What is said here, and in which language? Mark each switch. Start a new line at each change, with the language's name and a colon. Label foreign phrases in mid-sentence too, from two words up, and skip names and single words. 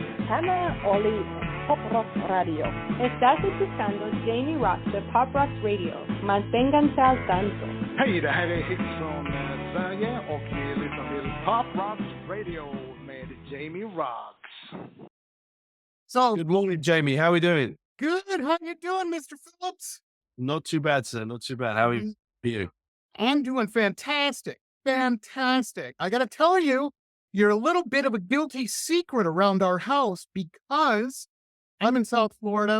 Spanish: Hannah Oli Pop Rock Radio. Estás escuchando Jamie Roxx de Pop Rock Radio. Manténganse al tanto.
Swedish: Hej, det här är Hits från Sverige och vi lyssnar till Pop Rock Radio med Jamie Roxx.
English: So, good morning, Jamie. How are we doing? Good. How you doing, Mr. Phillips? Not too bad, sir. Not too bad. How are you? I'm doing fantastic. Fantastic. I got to tell you, you're a little bit of a guilty secret around our house because I'm in South Florida.